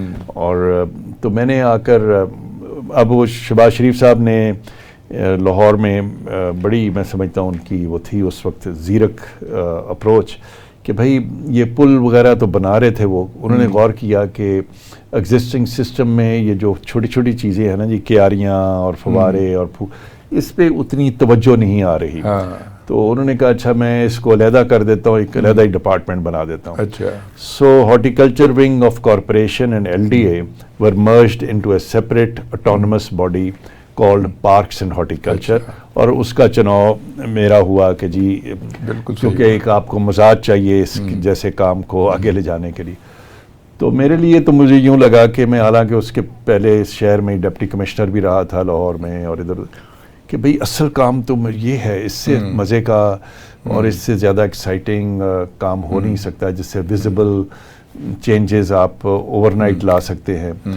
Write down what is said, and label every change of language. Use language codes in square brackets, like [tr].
[ur] اور تو میں نے آ کر اب وہ شہباز شریف صاحب نے لاہور میں بڑی میں سمجھتا ہوں ان کی وہ تھی اس وقت زیرک اپروچ کہ بھائی یہ پل وغیرہ تو بنا رہے تھے. وہ انہوں نے غور کیا کہ ایگزسٹنگ سسٹم میں یہ جو چھوٹی چھوٹی چیزیں ہیں نا جی, کیاریاں اور فوارے اور اس پہ اتنی توجہ نہیں آ رہی. تو انہوں نے کہا اچھا میں اس کو علیحدہ کر دیتا ہوں, ایک علیحدہ ہی ڈپارٹمنٹ بنا دیتا ہوں. [en] سو horticulture wing of corporation and LDA were merged into a separate autonomous body called Parks and Horticulture. [ur] اور اس کا چناؤ میرا ہوا کہ جی کیونکہ ایک آپ کو مزاج چاہیے اس جیسے کام کو آگے لے جانے کے لیے. تو میرے لیے تو مجھے یوں لگا کہ میں حالانکہ اس کے پہلے اس شہر میں ڈپٹی کمشنر بھی رہا تھا لاہور میں اور ادھر, کہ بھئی اصل کام تو یہ ہے, اس سے مزے کا اور اس سے زیادہ ایکسائٹنگ کام ہو نہیں سکتا جس سے ویزیبل چینجز آپ اوور نائٹ لا سکتے ہیں.